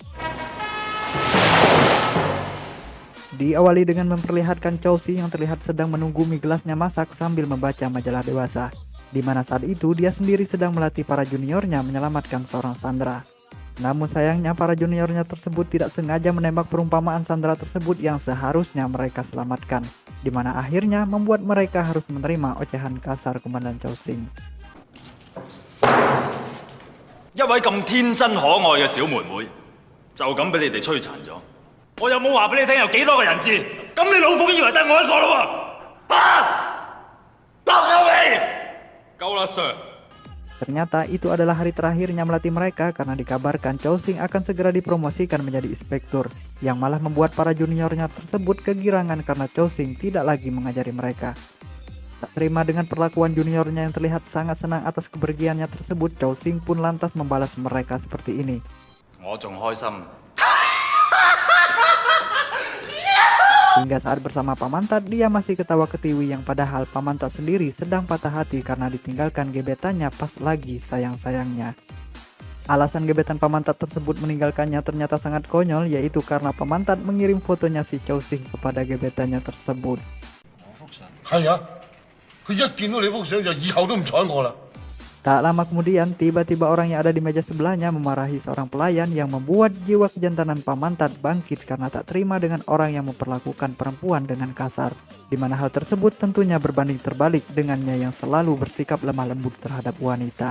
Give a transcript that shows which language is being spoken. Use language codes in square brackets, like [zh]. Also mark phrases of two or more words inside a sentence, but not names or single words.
[id] Diawali dengan memperlihatkan Chow Sing yang terlihat sedang menunggu mie gelasnya masak sambil membaca majalah dewasa, di mana saat itu dia sendiri sedang melatih para juniornya menyelamatkan seorang sandera. Namun sayangnya para juniornya tersebut tidak sengaja menembak perumpamaan sandera tersebut yang seharusnya mereka selamatkan, di mana akhirnya membuat mereka harus menerima ocehan kasar Komandan Chow Sing. [yue] 一位咁天真可愛嘅小妹妹，就咁俾你哋摧殘咗。我有冇話俾你聽有幾多個人質？咁你老虎以為得我一個咯喎？落手未？夠啦，Sir。 [id] Ternyata itu adalah hari terakhirnya melatih mereka karena dikabarkan Chow Sing akan segera dipromosikan menjadi inspektur, yang malah membuat para juniornya tersebut kegirangan karena Chow Sing tidak lagi mengajari mereka. Tak terima dengan perlakuan juniornya yang terlihat sangat senang atas kepergiannya tersebut, Chow Sing pun lantas membalas mereka seperti ini. [yue] 我仲開心。 [id] Hingga saat bersama Pamantat, dia masih ketawa ketiwi yang padahal Pamantat sendiri sedang patah hati karena ditinggalkan gebetannya pas lagi sayang-sayangnya. Alasan gebetan Pamantat tersebut meninggalkannya ternyata sangat konyol, yaitu karena Pamantat mengirim fotonya si Chow Sing kepada gebetannya tersebut. [yue] 係啊，佢一見到你幅相就以後都唔睬我啦。 [id] Tak lama kemudian, tiba-tiba orang yang ada di meja sebelahnya memarahi seorang pelayan yang membuat jiwa kejantanan Pamantat bangkit karena tak terima dengan orang yang memperlakukan perempuan dengan kasar, di mana hal tersebut tentunya berbanding terbalik dengannya yang selalu bersikap lemah lembut terhadap wanita.